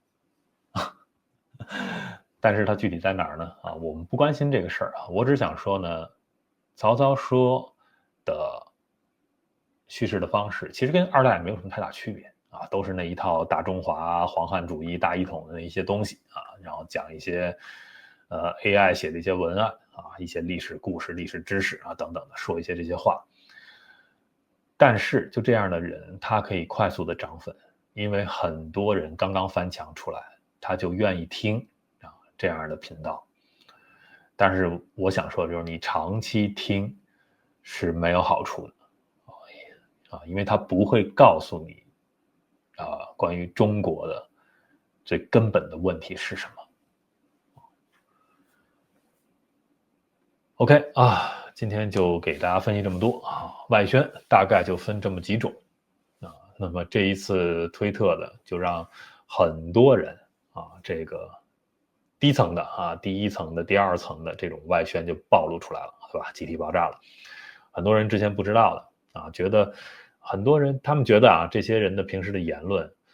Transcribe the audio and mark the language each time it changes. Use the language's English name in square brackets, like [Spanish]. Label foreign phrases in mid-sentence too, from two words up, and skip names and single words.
[Chinese] 但是他具體在哪兒呢我們不關心這個事兒我只想說呢曹操說的敘事的方式其實跟二代也沒有什麼太大區別都是那一套大中華黃漢主義大一統的那一些東西然後講一些AI 寫的一些文案一些歷史故事歷史知識等等的说一些這些話，但是就這樣的人他可以快速的漲粉，因為很多人剛剛翻牆出來他就願意聽這樣的頻道，但是我想說就是你長期聽是沒有好處的因為他不會告訴你關於中國的最根本的問題是什麼。OK 今天就給大家分析這麼多外宣大概就分這麼幾種那麼這一次推特的就讓很多人這個低層的第一層的第二層的這種外宣就暴露出來了對吧集體爆炸了，很多人之前不知道的覺得很多人他們覺得這些人的平時的言論